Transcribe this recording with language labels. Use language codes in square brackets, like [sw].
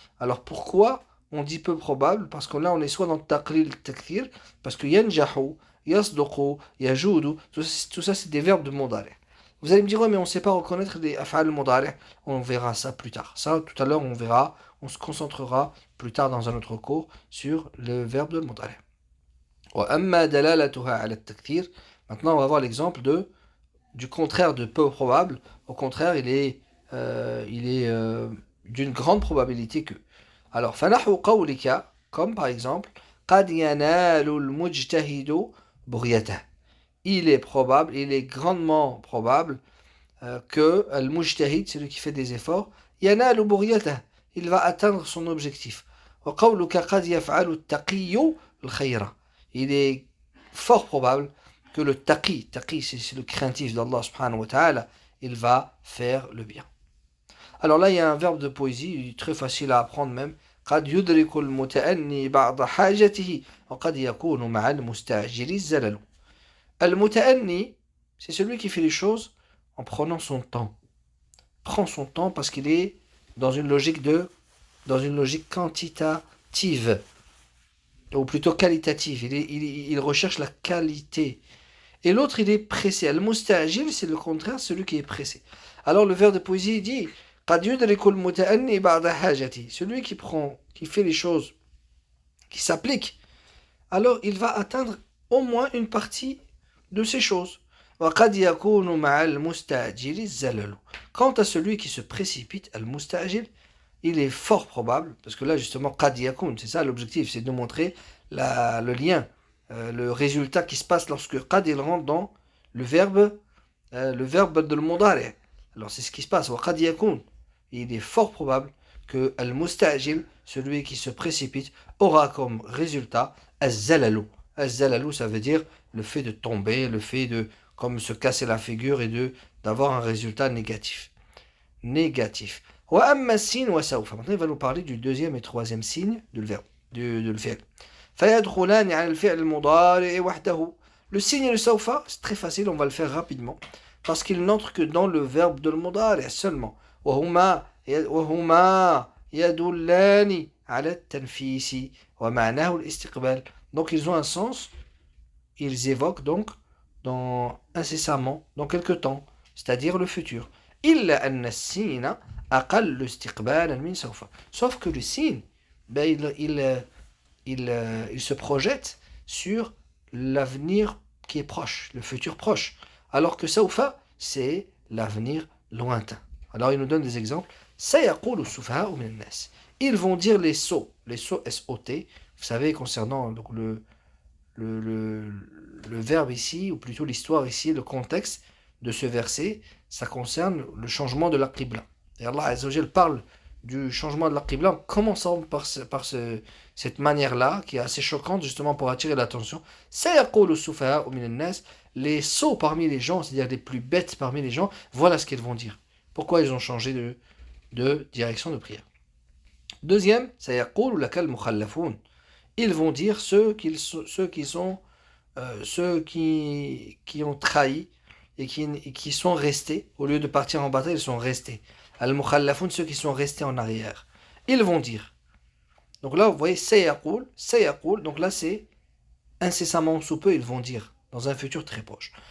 [fr] Alors pourquoi on dit peu probable? Parce que là on est soit dans le taqlil, le takthir, parce que yanjahu, yasduqu, yajudu, tout ça c'est des verbes de mudari'. Vous allez me dire, ouais, mais on ne sait pas reconnaître les af'al mudari'. On verra ça plus tard. Ça, tout à l'heure, on verra, on se concentrera plus tard dans un autre cours sur le verbe de mudari'. [ar] وأما دلالتها على التكثير. [fr] Maintenant, on va voir l'exemple du contraire de peu probable. Au contraire, il est d'une grande probabilité que. [ar] Alors, فنحو قولك, [fr] comme par exemple, [ar] قد ينال المجتهد بغيته. [fr] Il est probable, il est grandement probable que al-mujtahid, celui qui fait des efforts, [ar] ينال بغيته, [fr] il va atteindre son objectif. [ar] وقولك قد يفعل التقي الخير. [fr] Il est fort probable que le taqi c'est le craintif d'Allah subhanahu wa ta'ala, il va faire le bien. Alors là, il y a un verbe de poésie, très facile à apprendre même. [ar] قد يدرك المتأني بعض حاجته وقد يكون مع المستعجل الزلل. [fr] المتأني, c'est celui qui fait les choses en prenant son temps. Prend son temps parce qu'il est dans une logique quantitative, ou plutôt qualitative. Il recherche la qualité. Et l'autre, il est pressé. Al-musta'jil, c'est le contraire, celui qui est pressé. Alors le vers de poésie dit [ar] قد يدرك المتأني بعد حاجته. [fr] Celui qui fait les choses, qui s'applique, alors il va atteindre au moins une partie de ces choses. [ar] وقد يكون مع المستعجل الزلل. [fr] Quant à celui qui se précipite, al-musta'jil, il est fort probable, parce que là justement [ar] قد يكون, [fr] c'est ça l'objectif, c'est de montrer le lien, le résultat qui se passe lorsque qad il rentre dans le verbe de le mudari'. Alors c'est ce qui se passe. [ar] وقد يكون, [fr] il est fort probable que al-mustajil, celui qui se précipite, aura comme résultat az-zalalu. Az-zalalu, ça veut dire le fait de tomber, le fait de comme se casser la figure et d'avoir un résultat négatif. Négatif. [ar] Wa amma sin wa sawfa. [fr] Maintenant, il va nous parler du deuxième et troisième signe du verbe, du fi'l. [ar] فيدخلان على الفعل المضارع وحده. [fr] Le signe de sawfa, c'est très facile, on va le faire rapidement. Parce qu'il n'entre que dans le verbe de المضارع seulement. [ar] وهما يدلان على التنفيس ومعناه الاستقبال. [fr] Donc ils ont un sens, ils évoquent donc incessamment, dans quelque temps, c'est-à-dire le futur. [ar] إلا أن السين أقل استقبالا من سوف. [fr] Sauf que le signe, ben, il se projette sur l'avenir qui est proche, le futur proche. Alors que sawfa, c'est l'avenir lointain. Alors il nous donne des exemples. [ar] سيقول السفهاء من الناس. [fr] Ils vont dire les sots S-O-T. Vous savez, concernant donc, le verbe ici, ou plutôt l'histoire ici, le contexte de ce verset, ça concerne le changement de la qibla. Et Allah Azza wa Jal parle du changement de la qibla en commençant par cette manière-là, qui est assez choquante justement pour attirer l'attention. [ar] سيقول السفهاء من الناس. [fr] Les sots parmi les gens, c'est-à-dire les plus bêtes parmi les gens, voilà ce qu'ils vont dire. Pourquoi ils ont changé de direction de prière. [ar] Deuxième, سيقول لك المخلفون. [fr] Ils vont dire ceux qui ont trahi et qui sont restés, au lieu de partir en bataille, ils sont restés. Al-Mukhallafun, ceux qui sont restés en arrière. Ils vont dire. Donc là, vous voyez, sayaqul, donc là c'est incessamment sous peu, ils vont dire, dans un futur très proche.